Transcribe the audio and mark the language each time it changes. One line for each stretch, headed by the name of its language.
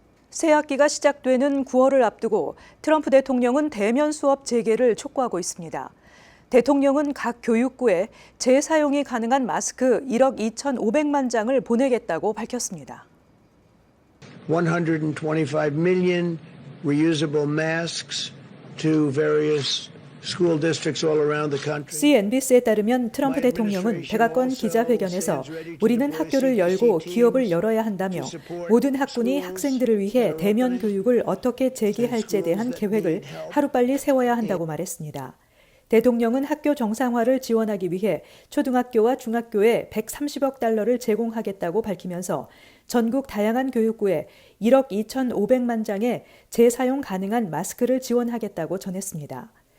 Korean: 새 학기가 시작되는 9월을 앞두고 트럼프 대통령은 대면 수업 재개를 촉구하고 있습니다. 대통령은 각 교육부에 재사용이 가능한 마스크 1억 2,500만 장을 보내겠다고 밝혔습니다.
English: 125 million reusable masks to various school districts all around the country.
Korean: CNBC에 따르면 트럼프 대통령은 백악관 기자회견에서 우리는 학교를 열고 기업을 열어야 한다며 모든 학군이 학생들을 위해 대면 교육을 어떻게 재개할지에 대한 계획을 하루빨리 세워야 한다고 말했습니다. 대통령은 학교 정상화를 지원하기 위해 초등학교와 중학교에 130억 달러를 제공하겠다고 밝히면서 전국 다양한 교육부에 1억 2,500만 장의 재사용 가능한 마스크를 지원하겠다고 전했습니다.